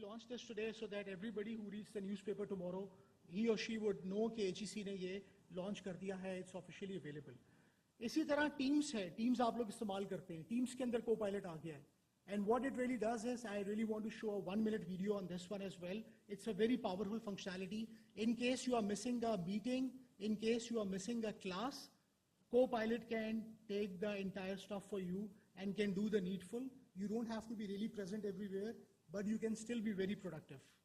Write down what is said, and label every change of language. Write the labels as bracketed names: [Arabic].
[English] This today so that everybody who reads the newspaper tomorrow, he or she would know [Hindi] कि HEC ने ये launch कर दिया है. [English] It's officially available. [Hindi] इसी तरह Teams है. Teams आप लोग इस्तेमाल करते हैं. Teams के अंदर Copilot आ गया है. [English] And what it really does is, I really want to show a 1-minute video on this one as well. It's a very powerful functionality. In case you are missing a meeting, in case you are missing a class, Copilot can take the entire stuff for you and can do the needful. You don't have to be really present everywhere, but you can still be very productive.